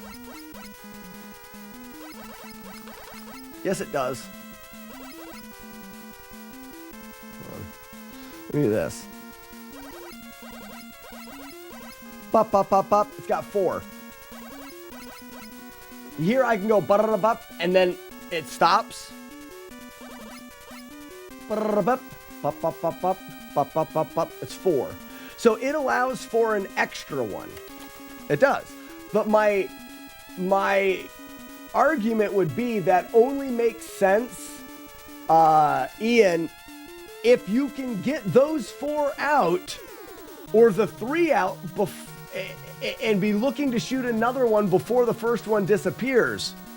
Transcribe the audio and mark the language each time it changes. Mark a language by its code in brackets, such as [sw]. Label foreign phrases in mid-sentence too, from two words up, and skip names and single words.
[en] Yes, it does. Let me do this. Pop, pop, pop, pop. It's got 4. Here I can go ba-da-da-bop, and then it stops. Ba-da-da-bop, pop, pop, pop, pop, pop, pop, pop, pop. It's 4. So it allows for an extra one. It does. But my argument would be that only makes sense, Ian, if you can get those 4 out or the 3 out and be looking to shoot another one before the first one disappears.